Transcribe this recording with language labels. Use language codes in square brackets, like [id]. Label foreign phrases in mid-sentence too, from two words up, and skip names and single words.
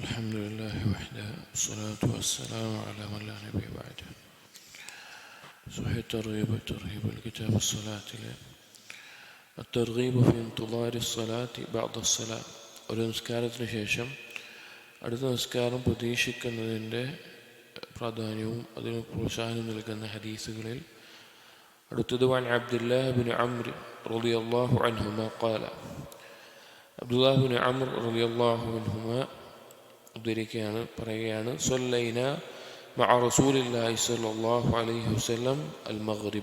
[ar] الحمد لله وحده والصلاة والسلام على من لا نبي بعده. صحيح الترغيب والترهيب الكتاب الصلاة الترغيب في انتظار الصلاة بعد الصلاة. [ml] ഒരു നിസ്കാരത്തിന് ശേഷം അടുത്ത നിസ്കാരം പ്രതീക്ഷിക്കുന്നതിൻ്റെ പ്രാധാന്യവും അതിന് പ്രോത്സാഹനം നൽകുന്ന ഹദീസുകളിൽ അടുത്തത് [ar] وعن عبد الله بن عمرو رضي الله عنهما قال, [ml] അബ്ദുല്ലാഹ് ഇബ്നു അംർ [ar] رضي الله عنهما [ml] പറയുകയാണ്, [ar] صلينا مع رسول الله صلى الله عليه وسلم المغرب.